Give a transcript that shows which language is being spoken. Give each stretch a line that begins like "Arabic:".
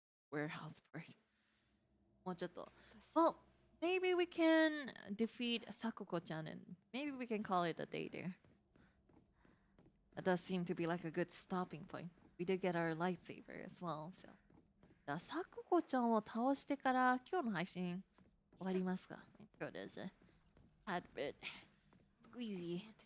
English: Warehouse bird. Well, maybe we can defeat Sakoko-chan and maybe we can call it a day there. That does seem to be like a good stopping point. We did get our lightsaber as well, so.
Japanese: じゃあ、Sakoko-chanを倒してから今日の配信終わりますか?
English: My throat is a tad bit squeezy.